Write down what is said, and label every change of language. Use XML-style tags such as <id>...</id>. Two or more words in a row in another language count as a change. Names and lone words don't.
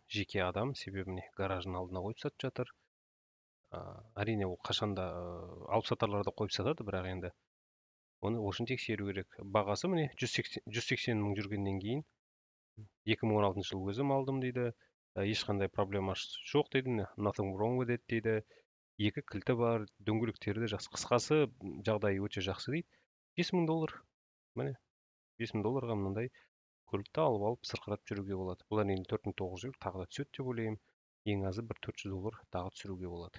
<kk>Жеке адам, себебі міне гараждың алдына қойып сатып жатыр. Әрине ол қашанда алыпсатарлар да қойып сатады, бірақ енді оны ол үшін тексеру керек. Бағасы міне 180 мың жүргеннен кейін 2016 жылы өзім алдым дейді. Ешқандай проблема жоқ дейді.</kk> <en>Nothing wrong with it</en> <kk>дейді. Екі кілті бар, дөңгелектері де жақсы. Қысқасы, жағдайы өте жақсы дейді. $5000. Міне $5000-ға мынандай көлікті алып сырқырап жүруге болады. Бұл әрине 4900 тағы да түседі деп ойлаймын. Ең азы бір $400 тағы түсіруге болады.</kk>